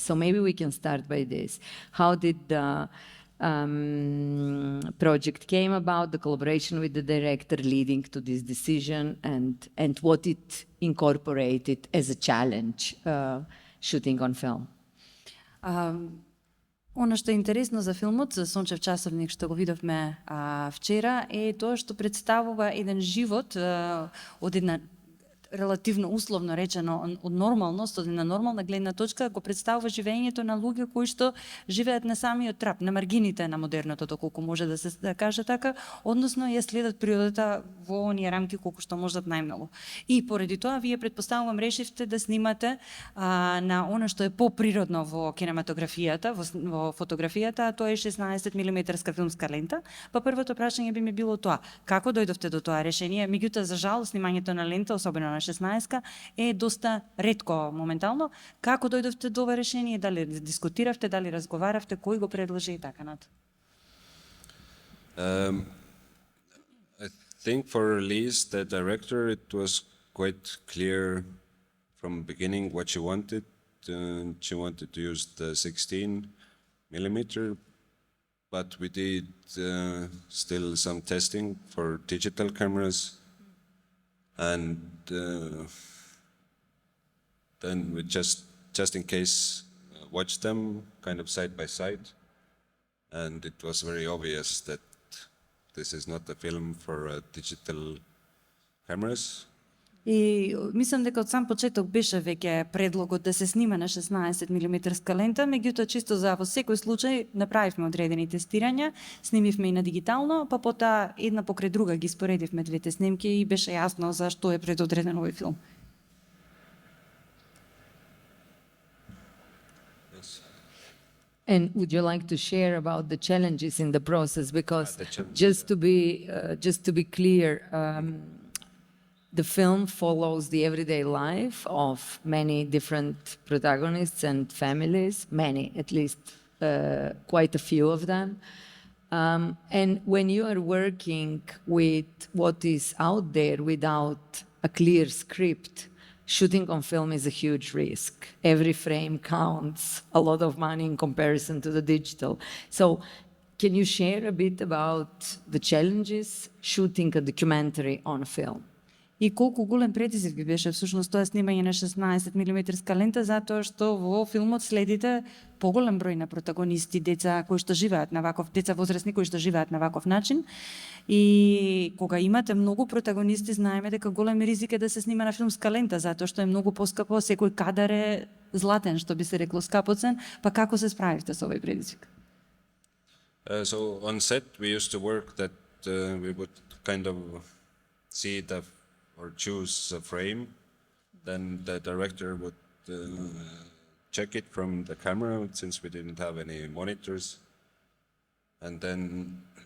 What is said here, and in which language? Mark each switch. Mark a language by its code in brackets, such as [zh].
[en] So maybe we can start by this. How did the project came about, the collaboration with the director leading to this decision, and what it incorporated as a challenge shooting on film? [sr] Ono što je [mk] интересно за филмот, за Сончев часовник, што го видовме вчера, е тоа што представува еден живот од една релативно условно речено од нормалност, од една нормална гледна точка, го представува живењето на луѓе кои што живеат на самиот трап, на маргините на модерното, колку може да се каже така, односно ја следат природата во оние рамки колку што можат најмногу. И поради тоа вие претпоставувам решивте да снимате на она што е поприродно во кинематографијата, во фотографијата, а тоа е 16 милиметарска филмска лента. Па првото прашање би ми било тоа: како дојдовте до тоа решение? Меѓутоа, за жал, снимањето на лента, особено на 16 е доста ретко моментално. Како дојдовте до ова решение? Дали дискутиравте, дали разговаравте, кој го предложи и така нато? [en] I think for Lise, the director, it was quite clear from the beginning what she wanted. She wanted to use the 16 millimeter, but we did still some testing for digital cameras. And then we just in case, watched them kind of side by side. And it was very obvious that this is not a film for digital cameras. [mk] И мислам дека од сам почеток беше веќе предлогот да се снима на 16 мм лента, меѓутоа чисто за во секој случај направивме одредени тестирања, снимивме и на дигитално, па потоа една покрај друга ги споредивме двете снимки и беше јасно за што е предодреден овој филм. [en] And would you like to share about the challenges in the process? Because the challenges, just to be clear, the film follows the everyday life of many different protagonists and families, many, at least quite a few of them. And when you are working with what is out there without a clear script, shooting on film is a huge risk. Every frame counts, a lot of money in comparison to the digital. So can you share a bit about the challenges shooting a documentary on film? [mk] И колку голем предизвик би беше всушност тоа снимање на 16 мм лента, затоа што во филмот следите поголем број на протагонисти, деца кои што живеат на ваков, деца возрастни кои што живеат на ваков начин. И кога имате многу протагонисти, знаеме дека голем ризик е да се снима на филмска лента, затоа што е многу поскапо, секој кадар е златен, што би се рекло, скапоцен, па како се справивте со овој предизвик? [en] So on set we used to work that we would kind of see or choose a frame, then the director would check it from the camera since we didn't have any monitors, and then